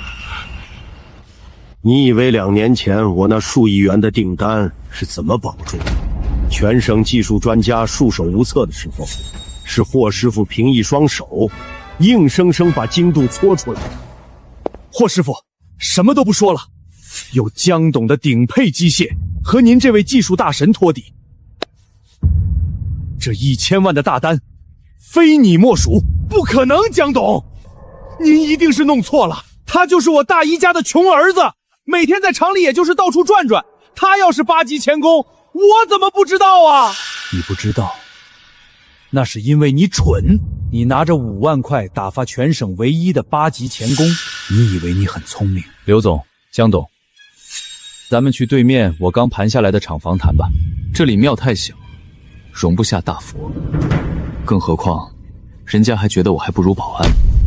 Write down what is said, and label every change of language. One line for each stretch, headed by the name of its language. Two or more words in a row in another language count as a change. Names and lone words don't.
Chinese: 你以為2年前我那數億元的訂單是怎麼保住的？全省技術專家束手無策的時候，是霍師傅憑一雙手，硬生生把精度搓出來。霍師傅，什麼都不說了，有江董的頂配機械和您這位技術大神托底，這1000萬的大單，非你莫屬。不可能，江董，您一定是弄錯了。他就是我大姨家的窮兒子，每天在廠裡也就是到處轉轉。他要是8級鉗工，我怎麼不知道啊？你不知道，那是因為你蠢。你拿着5萬塊打發全省唯一的8級鉗工，你以為你很聰明。劉總、江董，咱們去對面我剛盤下來的廠房談吧。這裡廟太小，容不下大佛，更何況人家還覺得我還不如保安。